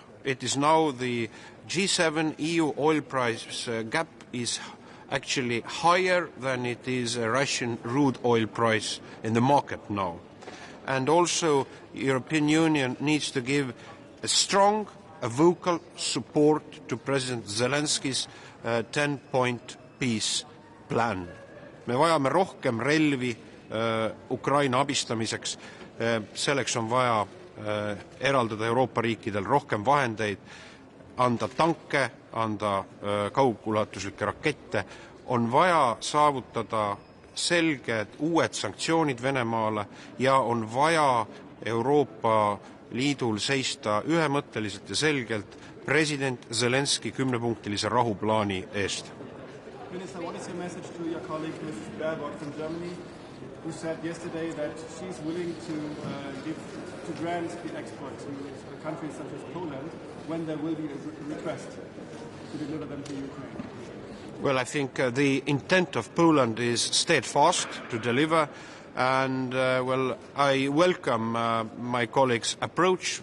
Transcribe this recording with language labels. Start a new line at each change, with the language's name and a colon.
English: It is now the G7 EU oil price gap is actually higher than it is a Russian crude oil price in the market now. And also the European Union needs to give a strong, vocal support to President Zelensky's 10-point peace plan.
Estonian: Me vajame rohkem relvi Ukraina abistamiseks, selleks on vaja eraldada Euroopa riikidel rohkem vahendeid, anda tanke, anda kaugulatuslikke rakette, on vaja saavutada selged uued sanktsioonid Venemaale ja on vaja Euroopa Liidul seista ühemõtteliselt ja selgelt president Zelensky 10-punktilise rahuplaani eest.
English: Minister, what is your message to your colleague Mrs. Baerbock from Germany, who said yesterday that she's willing to grant the export to countries such as Poland when there will be a request to deliver them to Ukraine? Well, I think the intent of Poland is steadfast to deliver, and well, I welcome my colleague's approach.